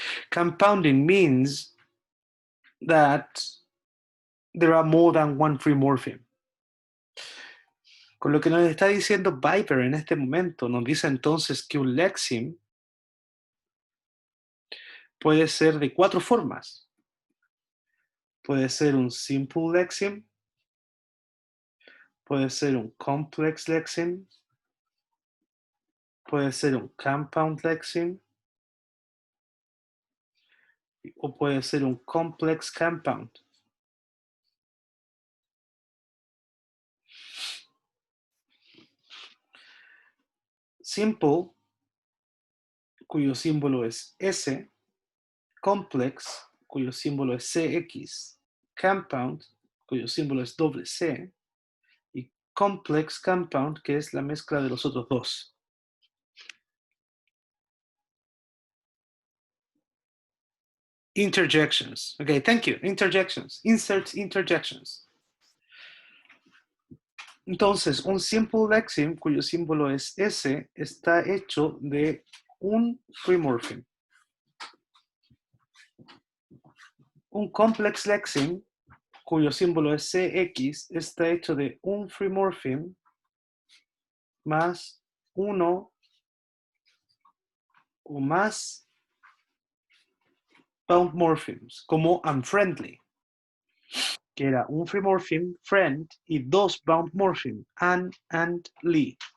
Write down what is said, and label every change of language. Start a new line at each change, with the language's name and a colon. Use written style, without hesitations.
English: Compounding means that there are more than one free morpheme.
Spanish: Con lo que nos está diciendo Biver en este momento, nos dice entonces que un lexeme puede ser de 4 formas. Puede ser un simple lexeme, puede ser un complex lexeme, puede ser un compound lexeme, o puede ser un complex compound. Simple, cuyo símbolo es S, complex, cuyo símbolo es CX, compound, cuyo símbolo es doble C, y complex compound, que es la mezcla de los otros dos.
English: Interjections. Okay, thank you. Interjections. Inserts, interjections.
Spanish: Entonces, un simple lexeme, cuyo símbolo es S, está hecho de un free morpheme. Un complex lexeme, cuyo símbolo es CX, está hecho de un free morpheme más uno o más bound morphemes, como unfriendly, que era un free morpheme, friend, y dos bound morphemes, an and ly.